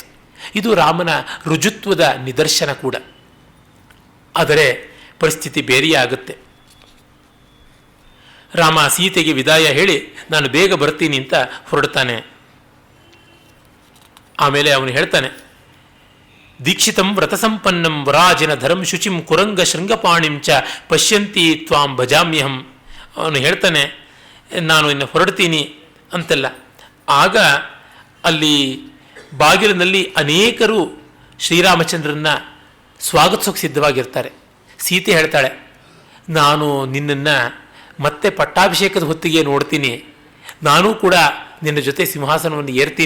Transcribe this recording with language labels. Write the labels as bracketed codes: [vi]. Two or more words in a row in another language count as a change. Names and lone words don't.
[kn] ಇದು ರಾಮನ ರುಜುತ್ವದ ನಿದರ್ಶನ ಕೂಡ. ಆದರೆ ಪರಿಸ್ಥಿತಿ ಬೇರೆಯೇ ಆಗುತ್ತೆ. ರಾಮ ಸೀತೆಗೆ ವಿದಾಯ ಹೇಳಿ ನಾನು ಬೇಗ ಬರ್ತೀನಿ ಅಂತ ಹೊರಡ್ತಾನೆ. ಆಮೇಲೆ ಅವನು ಹೇಳ್ತಾನೆ, [sa] ದೀಕ್ಷಿತಂ ವ್ರತಸಂಪನ್ನಂ ವರಾಜಿನ ಧರಂ ಶುಚಿಂ ಕುರಂಗ ಶೃಂಗಪಾಣಿಂ ಚ ಪಶ್ಯಂತಿ ತ್ವಾಂ ಭಜಾಮ್ಯಹಂ. [kn] ಅವನು ಹೇಳ್ತಾನೆ, ನಾನು ಇನ್ನು ಹೊರಡ್ತೀನಿ ಅಂತೆಲ್ಲ. ಆಗ ಅಲ್ಲಿ ಬಾಗಿಲಿನಲ್ಲಿ ಅನೇಕರು ಶ್ರೀರಾಮಚಂದ್ರನ್ನ ಸ್ವಾಗತಿಸೋಕೆ ಸಿದ್ಧವಾಗಿರ್ತಾರೆ. ಸೀತೆ ಹೇಳ್ತಾಳೆ, ನಾನು ನಿನ್ನನ್ನು ಮತ್ತೆ ಪಟ್ಟಾಭಿಷೇಕದ ಹೊತ್ತಿಗೆ ನೋಡ್ತೀನಿ, ನಾನೂ ಕೂಡ ನಿನ್ನ ಜೊತೆ ಸಿಂಹಾಸನವನ್ನು ಏರ್ತೀನಿ.